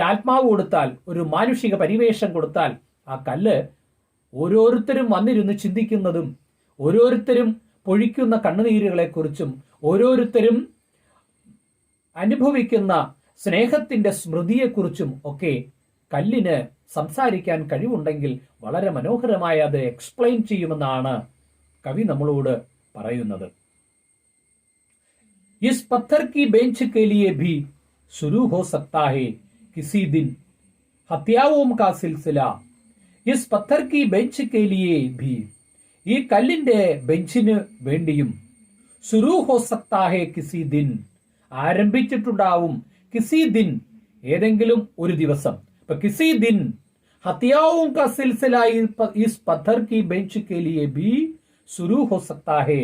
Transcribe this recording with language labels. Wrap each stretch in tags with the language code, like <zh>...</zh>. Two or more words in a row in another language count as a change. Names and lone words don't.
<ml>ആത്മാവ് കൊടുത്താൽ, ഒരു മാനുഷിക പരിവേഷം കൊടുത്താൽ, ആ കല്ല് ഓരോരുത്തരും വന്നിരുന്ന് ചിന്തിക്കുന്നതും ഓരോരുത്തരും പൊഴിക്കുന്ന കണ്ണുനീരുകളെക്കുറിച്ചും ഓരോരുത്തരും അനുഭവിക്കുന്ന സ്നേഹത്തിന്റെ സ്മൃതിയെക്കുറിച്ചും ഒക്കെ കല്ലിന് സംസാരിക്കാൻ കഴിവുണ്ടെങ്കിൽ വളരെ മനോഹരമായി അത് എക്സ്പ്ലെയിൻ ചെയ്യുമെന്നാണ് കവി നമ്മളോട് പറയുന്നത്.</ml> <hi>इस पत्थर की बेंच के लिए भी शुरू हो सकता है किसी दिन हत्याओं का सिलसिला. इस पत्थर की बेंच के लिए भी,</hi> <ml>ഈ കല്ലിന്റെ ബെഞ്ചിന് വേണ്ടിയും</ml> <hi>शुरू हो सकता है किसी दिन,</hi> <ml>ആരംഭിച്ചിട്ടുണ്ടാവും,</ml> <hi>किसी दिन</hi> <ml>ഏതെങ്കിലും ഒരു ദിവസം.</ml> <hi>ഇപ്പൊ किसी दिन हत्याओं का सिलसिला इस पत्थर की बेंच के लिए भी शुरू हो सकता है.</hi>